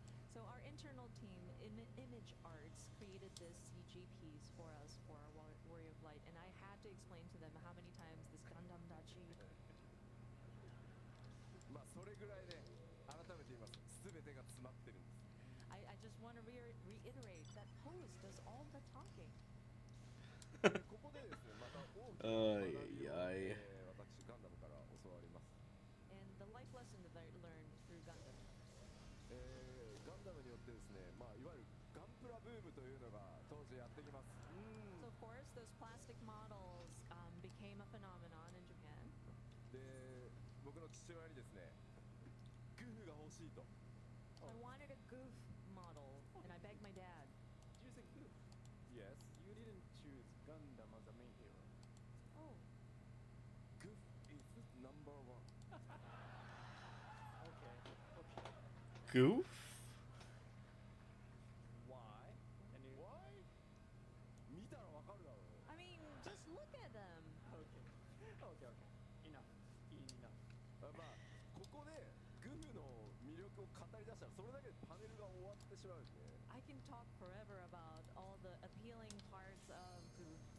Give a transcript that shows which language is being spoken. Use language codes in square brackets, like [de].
[en] So our internal team, Image Arts, created this CG piece for us for our Warrior of Light, and I had to explain to them how many times this Gundam Dachi. [ja] まあそれぐらいね、改めて言います。全てが詰まってるんです。 [en] I just want to reiterate that pose does all the talking. [ja] でここでですね、また大きな学びを、 ay. 私ガンダムから教わります。 [en] And the life lesson that I learned through Gundam. [ja] ガンダムによってですね、まあいわゆるガンプラブームというのが当時やってきます。 [en] So of course, those plastic models became a phenomenon in Japan. [ja] で、僕の父親にですね、グーが欲しいと。 [en] I wanted a goof model, and I begged my dad. Did you say Goof? Yes. You didn't choose Gundam as a main hero. Oh, Goof is number one. Okay. Okay. Goof? Why? Can you? Why? [ja] 見たらわかるだろう。 [en] I mean, just look at them. Okay. Okay. Okay. Enough. Enough. [ja] を語り出したらそれだけでパネルが終わってしまうんで [en] I can talk forever about all the appealing parts of Goof.